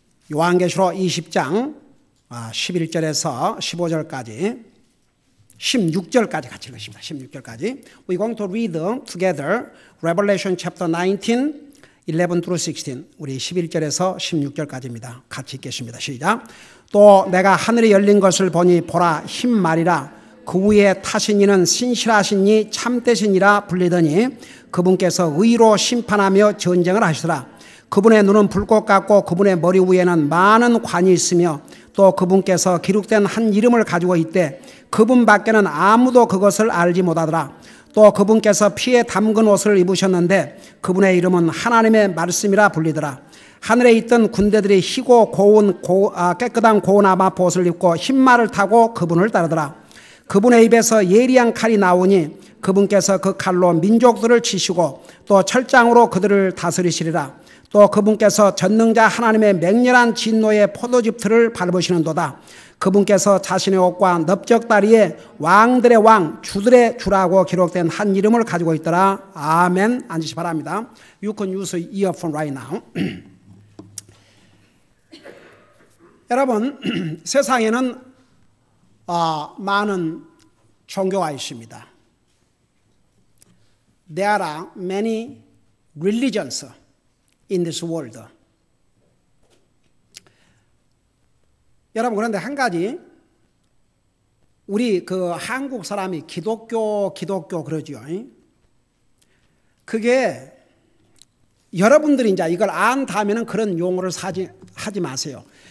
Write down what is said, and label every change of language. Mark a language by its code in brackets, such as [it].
[ko] 요한계시록 20장 11절에서 15절까지 16절까지 같이 읽으십니다. 16절까지. [en] We're going to read together Revelation chapter 19, 11 through 16. [ko] 우리 11절에서 16절까지입니다. 같이 읽겠습니다. 시작. 또 내가 하늘이 열린 것을 보니 보라 흰 말이라 그 위에 타신 이는 신실하신 이 참되시니라 불리더니 그분께서 의로 심판하며 전쟁을 하시더라. 그분의 눈은 불꽃 같고 그분의 머리 위에는 많은 관이 있으며 또 그분께서 기록된 한 이름을 가지고 있되 그분 밖에는 아무도 그것을 알지 못하더라. 또 그분께서 피에 담근 옷을 입으셨는데 그분의 이름은 하나님의 말씀이라 불리더라. 하늘에 있던 군대들이 희고 깨끗한 고운 아마포 옷을 입고 흰 말을 타고 그분을 따르더라. 그분의 입에서 예리한 칼이 나오니 그분께서 그 칼로 민족들을 치시고 또 철장으로 그들을 다스리시리라. 또 그분께서 전능자 하나님의 맹렬한 진노의 포도즙틀을 밟으시는도다. 그분께서 자신의 옷과 넓적다리에 왕들의 왕, 주들의 주라고 기록된 한 이름을 가지고 있더라. 아멘. 앉으시 바랍니다. [en] You can use your earphone right now. [ko] 여러분, 세상에는 많은 종교가 있습니다. [en] There are many religions in this world. [ko] 여러분, 그런데 한 가지, 우리 한국 사람이 기독교 그러죠. 그게 여러분들이 이제 이걸 안다면은 그런 용어를 하지 마세요.